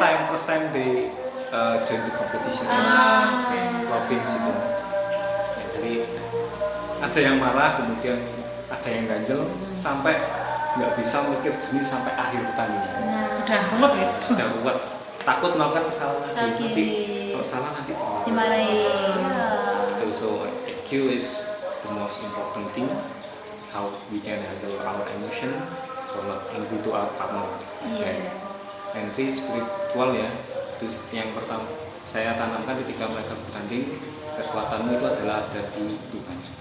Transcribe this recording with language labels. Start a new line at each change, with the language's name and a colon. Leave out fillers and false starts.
English: First time they join the competition in province itu.
Indonesian: Ya, jadi ada yang marah, kemudian ada yang ganjel sampai nggak bisa mikir jenis sampai akhir pertandingan. Sudah ruwet guys. Sudah ruwet, takut melakukan kesalahan lagi. Nanti kalau salah nanti dimarahin.
English: So EQ is the most important thing. How we can handle our emotion, so not angry to our partner. And three spiritual
Indonesian: ya, itu yang pertama saya tanamkan ketika mereka bertanding, kekuatanmu itu adalah ada di Tuhan.